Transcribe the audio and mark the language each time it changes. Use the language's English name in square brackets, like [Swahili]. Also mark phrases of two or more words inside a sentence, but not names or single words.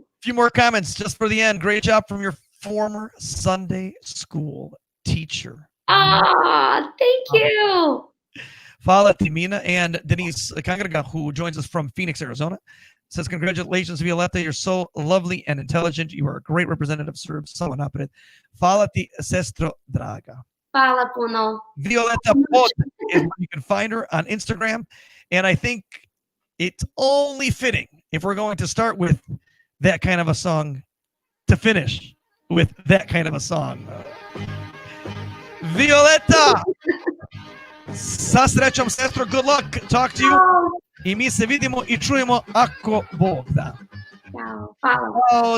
[English] A few more comments just for the end. Great job from your former Sunday school teacher. Thank you. Fala Timina and Denise Kangraga, who joins us from Phoenix, Arizona, says, congratulations, Violeta. You're so lovely and intelligent. You are a great representative, Serb. [Serbian] So napred. Fala ti, sestro draga. Fala puno. [English] Violeta Pod is where you can find her on Instagram. And I think it's only fitting if we're going to start with that kind of a song to finish with that kind of a song. [Serbian] Violeta! Sa srećom, sestro, [English] good luck. Talk to you. [Serbian] I mi se vidimo I čujemo ako Bog da. Ćao. Hvala.